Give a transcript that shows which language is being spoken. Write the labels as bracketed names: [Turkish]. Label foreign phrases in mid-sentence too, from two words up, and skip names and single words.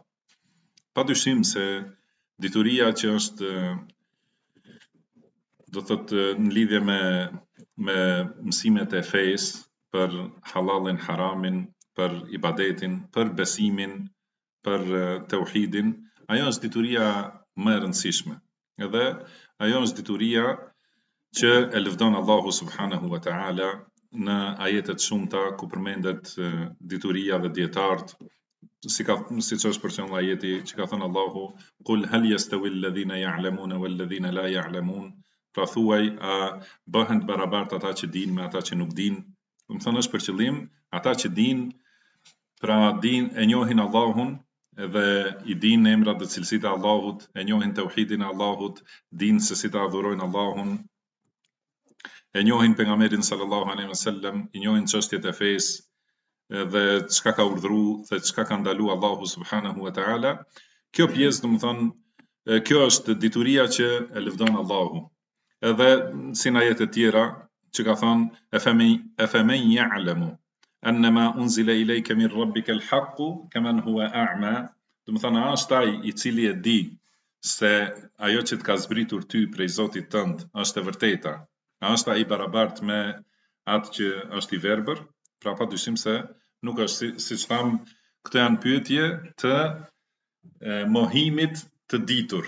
[Albanian] Padyshim se dituria që është do thotë në lidhje me mësimet e fesë për halalin, haramin, për ibadetin, për besimin, për tauhidin, ajo është dituria më e rëndësishme. Edhe ajo është dituria që e lëvdon Allahu [Arabic] سبحانه وتعالى [Albanian] në ajetet shumëta ku përmendet dituria dhe dietarët, siç është për shembull ajeti që ka thënë Allahu, [Arabic] "قل هل يستوي الذين يعلمون والذين لا يعلمون", [Albanian] pra thuaj, a bëhen të barabartë ata që dinë me ata që nuk dinë? Do të thonë është për qëllim ata që dinë, pra e njohin Allahun edhe i dinë emrat dhe cilësitë e Allahut, e njohin tauhidin e Allahut, dinë se si ta adhurojnë Allahun, e njohin pejgamberin [Arabic] صلى الله عليه وسلم, [Albanian] i njohin çështjet e fesë dhe çka ka urdhëruar dhe çka ka ndaluar Allahu [Arabic] سبحانه وتعالى. [Albanian] Kjo pjesë, domethënë, kjo është dituria që e lëvdon Allahu. Edhe si në ajete tjera që ka thënë [Arabic] أفمن يعلم أنما أنزل إليك من ربك الحق كمن هو أعمى, [Albanian] domethënë është ai i cili e di se ajo që të ka zbritur ty prej Zotit tënd është e vërteta. A është ai barabartë me atë që është i verbër? Pra padyshim se nuk është, siç tham, këto janë pyetje të mohimit të ditur.